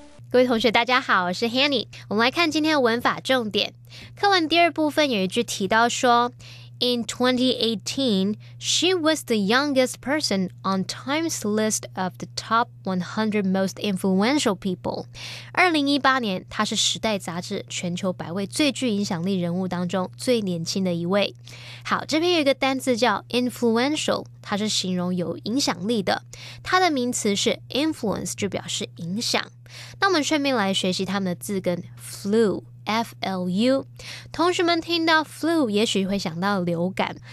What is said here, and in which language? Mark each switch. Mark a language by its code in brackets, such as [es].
[zh] 各位同学大家好，我是 Hanny。我们来看今天的文法重点。课文第二部分有一句提到说， [en] In 2018, she was the youngest person on Time's list of the top 100 most influential people. [zh] 2018年，她是时代杂志全球100位最具影响力人物当中最年轻的一位。好，这边有一个单字叫 influential， 它是形容有影响力的，它的名词是 influence， 就表示影响。那我们顺便来学习它们的字根 flu。F-L-U， 同学们听到 flu 也许会想到流感。